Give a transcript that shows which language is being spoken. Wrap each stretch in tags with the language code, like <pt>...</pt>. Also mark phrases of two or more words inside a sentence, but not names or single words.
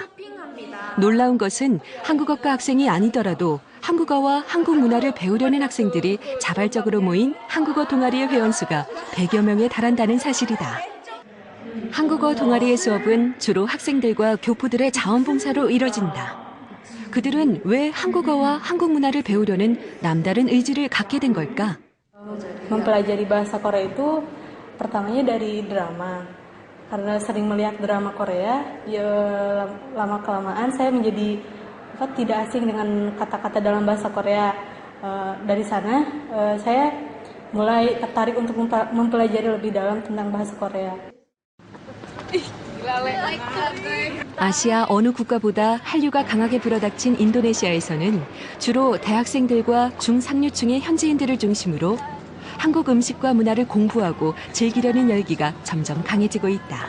<ko>놀라운 것은 한국어과 학생이 아니더라도 한국어와 한국 문화를 배우려는 학생들이 자발적으로 모인 한국어 동아리의 회원수가 100여 명에 달한다는 사실이다. 한국어 동아리의 수업은 주로 학생들과 교포들의 자원봉사로 이뤄진다. 그들은 왜 한국어와 한국 문화를 배우려는 남다른 의지를 갖게 된 걸까?</ko> <id>Mempelajari bahasa Korea itu pertamanya dari drama. Karena sering melihat drama Korea, lama-kelamaan saya menjadi tidak asing dengan kata-kata dalam bahasa Korea. Dari sana, saya mulai tertarik untuk mempelajari lebih dalam tentang bahasa Korea.</id> <ko>아시아 어느 국가보다 한류가 강하게 불어닥친 인도네시아에서는 주로 대학생들과 중상류층의 현지인들을 중심으로 한국 음식과 문화를 공부하고 즐기려는 열기가 점점 강해지고 있다.</ko>